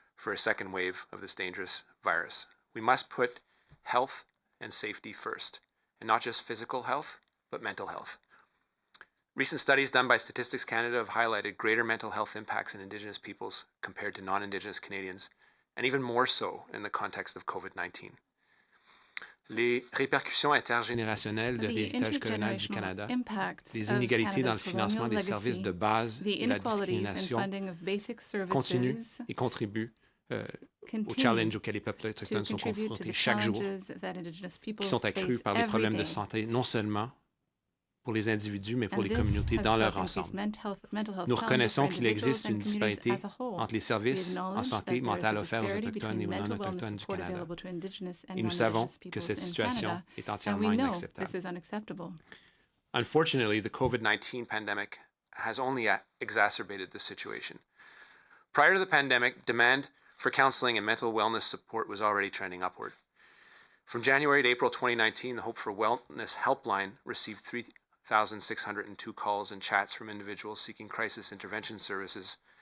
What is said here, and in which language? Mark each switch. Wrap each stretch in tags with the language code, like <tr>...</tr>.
<en>for a second wave of this dangerous virus. We must put health and safety first, and not just physical health, but mental health. Recent studies done by Statistics Canada have highlighted greater mental health impacts in Indigenous peoples compared to non-Indigenous Canadians, and even more so in the context of COVID-19.</en> <fr>Les répercussions intergénérationnelles de l'héritage colonial du Canada, les inégalités dans le financement des services de base et la discrimination continuent et contribuent aux challenges auxquels les peuples autochtones sont confrontés chaque jour, qui sont accrus par les problèmes de santé, non seulement pour les individus, mais pour les communautés dans leur ensemble. Nous reconnaissons qu'il existe une disparité entre les services en santé mentale offerts aux Autochtones et aux non-Autochtones du Canada. Et nous savons que cette situation est entièrement inacceptable.</fr> <en>Unfortunately, the COVID-19 pandemic has only exacerbated the situation. Prior to the pandemic, demand for counseling and mental wellness support was already trending upward. From January to April 2019, the Hope for Wellness Helpline received 3,602 calls and chats from individuals seeking crisis intervention services.</en>